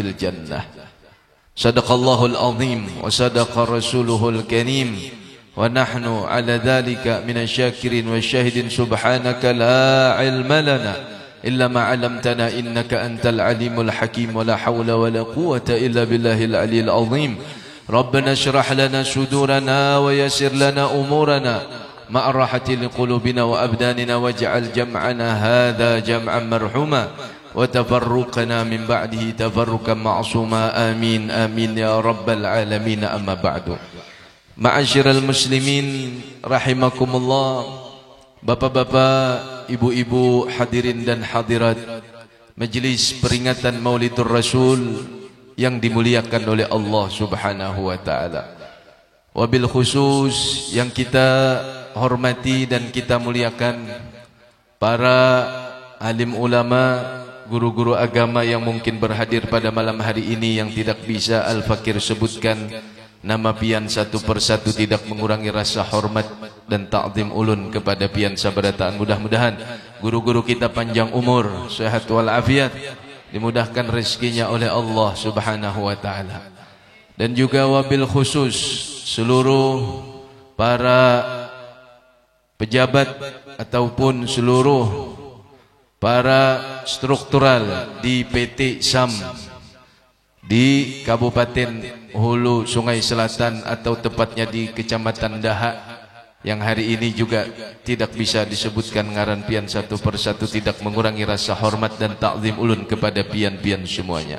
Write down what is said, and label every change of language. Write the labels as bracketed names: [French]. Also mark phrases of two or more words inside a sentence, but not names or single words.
[Arabic] الجنة صدق الله العظيم وصدق رسوله الكريم ونحن على ذلك من الشاكرين والشاهدين سبحانك لا علم لنا إلا ما علمتنا إنك أنت العليم الحكيم ولا حول ولا قوة إلا بالله العلي العظيم ربنا اشرح لنا صدورنا ويسر لنا أمورنا مع راحة لقلوبنا وأبداننا واجعل جمعنا هذا جمعا مرحوما وتفرقنا من بعده تفرقا معصوما آمين آمين يا رب العالمين أما بعد معاشر المسلمين رحمكم الله [Indonesian] bapak-bapak, ibu-ibu, hadirin dan hadirat Majelis peringatan Maulidur Rasul yang dimuliakan oleh Allah Subhanahu wa taala. [Arabic] وبالخصوص [Indonesian] yang kita hormati dan kita muliakan para alim ulama, guru-guru agama yang mungkin berhadir pada malam hari ini yang tidak bisa Al-Fakir sebutkan nama pian satu persatu, tidak mengurangi rasa hormat dan ta'zim ulun kepada [Banjar] pian sabarataan. [Indonesian] Mudah-mudahan guru-guru kita panjang umur, sehat walafiat, dimudahkan rezekinya oleh Allah [Arabic] سبحانه وتعالى. [Indonesian] Dan juga [Arabic] وبالخصوص [Indonesian] seluruh para pejabat ataupun seluruh para struktural di PT SAM di Kabupaten Hulu Sungai Selatan atau tepatnya di Kecamatan Dahak yang hari ini juga tidak bisa disebutkan [Banjar] ngaran pian [Indonesian] satu persatu, tidak mengurangi rasa hormat dan ta'zim ulun kepada pian-pian semuanya.